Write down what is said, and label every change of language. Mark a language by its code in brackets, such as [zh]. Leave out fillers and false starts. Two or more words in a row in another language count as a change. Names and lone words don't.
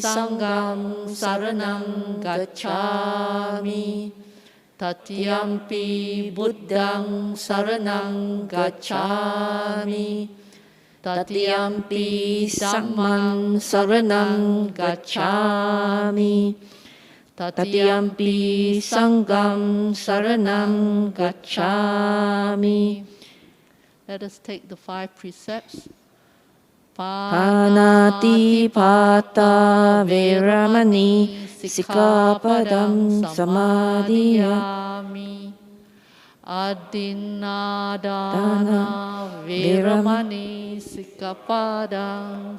[pi] Sangham saranang gacchami, Tatiyampi Buddhang saranang gacchami, Tatiyampi Dhammang saranang gacchami, Tatiyampi Sangham saranang gacchami. [en] Let us take the 5 precepts. [pi] Panatipata Veramani Sikkhapadam Samadhiyami. Adinadana Veramani Sikkhapadam